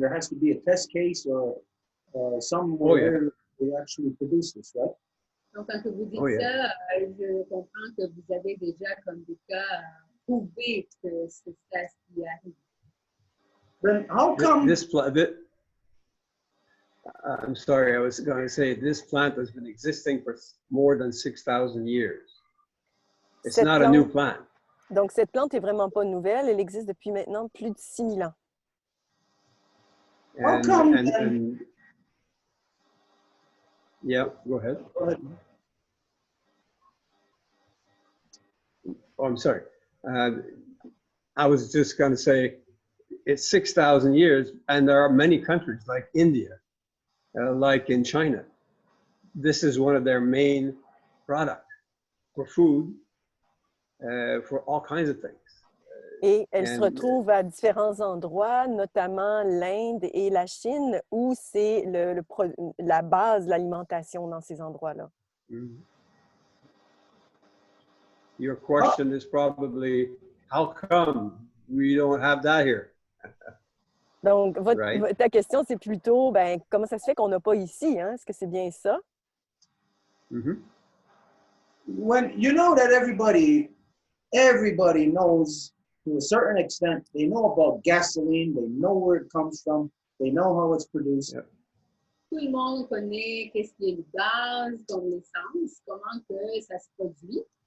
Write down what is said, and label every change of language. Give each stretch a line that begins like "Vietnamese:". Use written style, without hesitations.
English: There has to be a test case or somewhere they actually produce this, right?
French: Donc, quand vous dites
English: Oh, yeah.
French: ça, je comprends que vous avez déjà comme des cas prouvés que c'est ça qui arrive.
English: Then how come I'm sorry, I was going to say this plant has been existing for more than 6,000 years. It's
French: Cette
English: not a new plant.
French: Donc, cette plante n'est vraiment pas nouvelle. Elle existe depuis maintenant plus de 6000 ans.
English: How come yeah, go ahead. Go ahead. Oh, I'm sorry. I was just going to say it's 6,000 years, and there are many countries like India, like in China. This is one of their main products for food, for all kinds of things.
French: Et elle se retrouve à différents endroits, notamment l'Inde et la Chine, où c'est la base de l'alimentation dans ces endroits-là. Mm-hmm.
English: Your question is probably, how come we don't have that here?
French: Donc,
English: Right.
French: ta question, c'est plutôt, ben, comment ça se fait qu'on n'a pas ici? Hein? Est-ce que c'est bien ça? Mm-hmm.
English: When you know that everybody knows to a certain extent, they know about gasoline, they know where it comes from, they know how it's produced. Yep.
French: Tout le monde connaît qu'est-ce qui est le gaz, comme l'essence, comment que ça se produit.